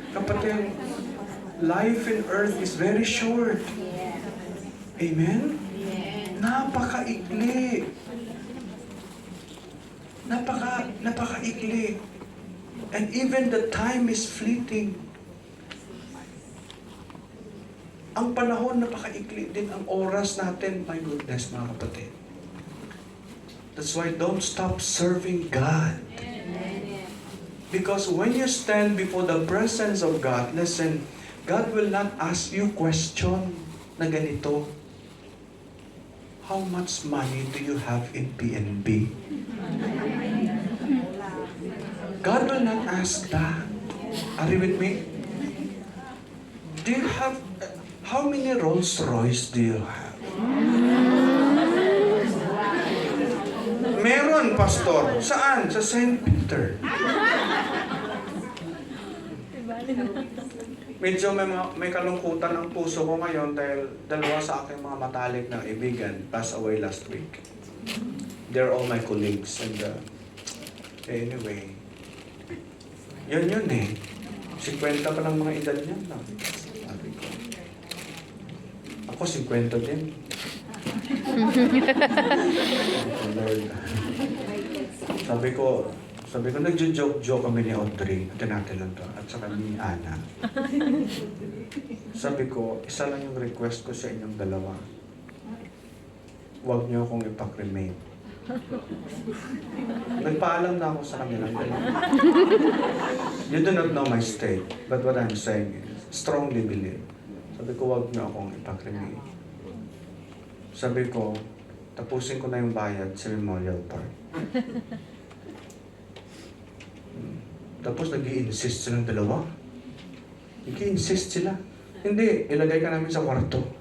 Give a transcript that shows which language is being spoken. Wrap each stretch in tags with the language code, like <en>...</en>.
<en>Kapatid, life in earth is very short. Amen?</en> <tl>Napakaikli. Napakaikli.</tl> <en>And even the time is fleeting.</en> <tl>Ang panahon, napakaikli din ang oras natin.</tl> <en>My goodness,</en> <tl>mga kapatid.</tl> <en>That's why don't stop serving God. Because when you stand before the presence of God, listen, God will not ask you question</en> <tl>na ganito.</tl> <en>How much money do you have in PNB? God will not ask that. Are you with me? Do you have, how many Rolls Royce do you have?</en> <tl>Meron, Pastor. Saan? Sa St. Peter. Medyo may kalungkutan ang puso ko ngayon dahil dalawa sa aking mga matalik na kaibigan</tl> <en>passed away last week. They're all my colleagues and anyway,</en> <tl>yun eh. 50 pa lang mga edad niyan lang. Sabi ko. Ako 50 din. Lord. Sabi ko, Sabi ko, nagjo-joke-joke kami ni Audrey, natin lang to, at saka ni Ana. Sabi ko, isa lang yung request ko sa inyong dalawa. Huwag niyo akong ipakremate. Nagpaalam na ako sa kanilang dalawa.</tl> <en>You do not know my state, but what I'm saying is, strongly believe.</en> <tl>Sabi ko, huwag niyo akong ipakremate. Sabi ko, tapusin ko na yung bayad sa Memorial Park. Tapos nag-i-insist silang dalawa. Nag-i-insist sila. Hindi, ilagay ka namin sa kwarto.</tl>